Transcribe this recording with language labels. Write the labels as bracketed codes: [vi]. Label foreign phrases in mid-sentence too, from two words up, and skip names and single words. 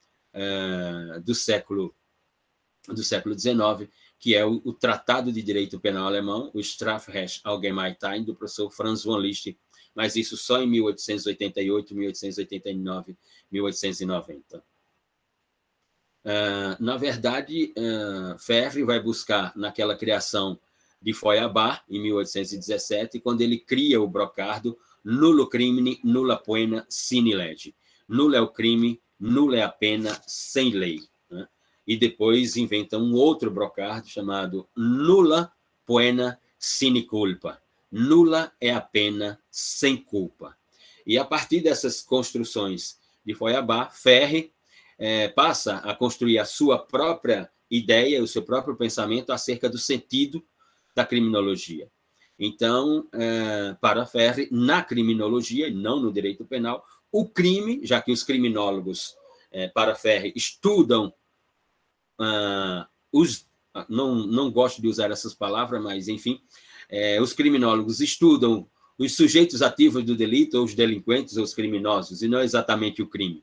[pt] do século XIX, que é o Tratado de Direito Penal Alemão, o [de] Strafrecht Allgemeine, [pt] do professor Franz von Liszt, mas isso só em 1888, 1889, 1890. Na verdade, Ferri vai buscar naquela criação de Feuerbach, em 1817, quando ele cria o brocardo [la] Nullo crimine, nulla pena, sine lege. [pt] Nulo é o crime, nula é a pena, sem lei. E depois inventa um outro brocardo chamado [la] Nulla pena sine culpa. [pt] Nula é a pena sem culpa. E a partir dessas construções de Feuerbach, Ferri passa a construir a sua própria ideia, o seu próprio pensamento acerca do sentido da criminologia. Então, para Ferri, na criminologia, e não no direito penal, o crime, já que os criminólogos, para Ferri, estudam não gosto de usar essas palavras, mas, enfim, os criminólogos estudam os sujeitos ativos do delito, ou os delinquentes, ou os criminosos, e não exatamente o crime.